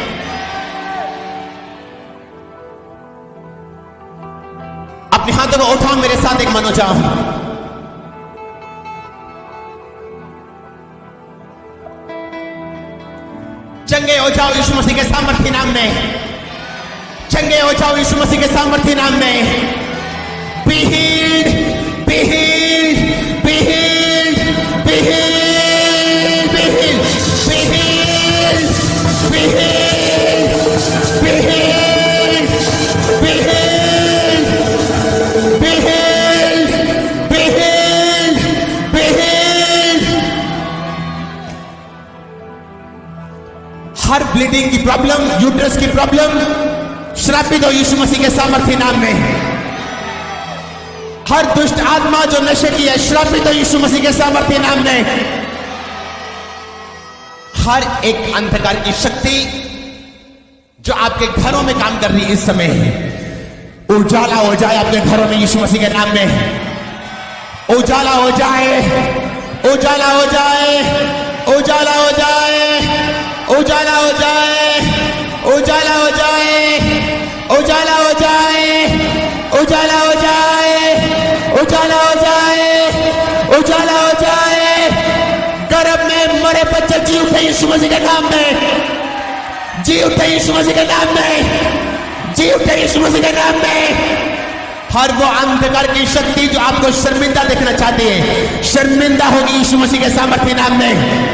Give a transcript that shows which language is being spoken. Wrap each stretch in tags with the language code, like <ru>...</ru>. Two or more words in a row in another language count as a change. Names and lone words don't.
<hi>अपने हाथों को उठाओ, मेरे साथ एक मन हो जाओ। चंगे हो जाओ यीशु मसीह के सामर्थ्य नाम में। चंगे हो जाओ यीशु मसीह के सामर्थ्य नाम में।</hi> <en>Be healed, be healed, be healed, be healed, be healed, be healed, be healed, be healed, be healed, be healed, be healed, be healed।</en> <hi>हर ब्लीडिंग की प्रॉब्लम, यूट्रस की प्रॉब्लम श्रापित हो यीशु मसीह के सामर्थ्य नाम में। हर दुष्ट आत्मा जो नशे की है श्रापित हो यीशु मसीह के सामर्थ्य नाम में। हर एक अंधकार की शक्ति जो आपके घरों में काम कर रही है इस समय, उजाला हो जाए आपके घरों में यीशु मसीह के नाम में। उजाला हो जाए, उजाला हो जाए, उजाला हो जाए, उजाला हो जाए, उजाला हो जाए, उजाला हो जाए, उजाला हो जाए, उजाला हो जाए, उजाला हो जाए। गर्भ में मरे बच्चे जी उठे यीशु मसीह के नाम में। जी उठे यीशु मसीह के नाम में। जी उठे यीशु मसीह के नाम में। हर वो अंधकार की शक्ति जो आपको शर्मिंदा देखना चाहती है, शर्मिंदा होगी यीशु मसीह के सामर्थ्य नाम में।</hi>